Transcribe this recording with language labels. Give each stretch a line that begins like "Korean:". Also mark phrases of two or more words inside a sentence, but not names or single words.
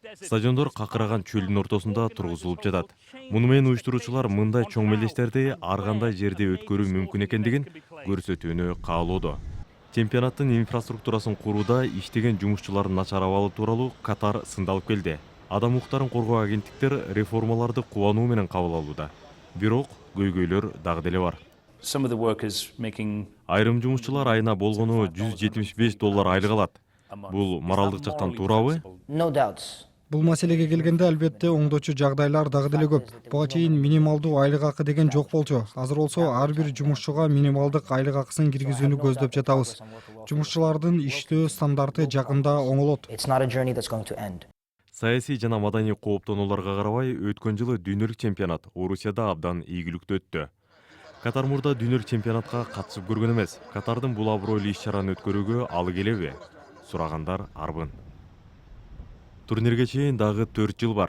Kyrgyz: Стадиондор какыраган чөлдүн ортосунда тургузулуп жатат. Муну менен уюштуруучулар мындай чоң мелдештерди ар кандай жерде өткөрүү мүмкүн экендигин көрсөтүүнү каалоодо. Чемпионаттын инфраструктурасын курууда иштеген жумушчулардын начар абалы тууралуу Катар сындалып келди. Адам укуктарын коргоо агенттиктер реформаларды кубануу менен кабыл алууда. Бирок көйгөйлөр дагы деле бар.
English: Some of the workers making
Kyrgyz: Айрым жумушчулар айына болгону $175 айлык алат. Бул моралдык жактан туурабы?
English: No doubts.
Kyrgyz: Бул маселеге келгенде албетте оңдоочу жагдайлар дагы деле көп. Буга чейин минималдуу айлык акы деген жок болчу. Азыр болсо ар бир жумушчуга минималдык айлык акысын киргизүүнү көздөп жатабыз. Жумушчулардын иштөө стандарты жакында оңолот.
English: It's not a journey that's going to end.
Kyrgyz: Саясий жана маданий кооптонууларга карабай өткөн жылы дүйнөлүк чемпионат Орусияда абдан ийгиликтүү өттү. Катар мурда дүйнөлүк чемпионатка катышып көргөн эмес. Катардын бул абройлуу иш-чараны өткөрүүгө алы келеби? Сурагандар арбын. Турнирге чейин дагы 4 жыл бар.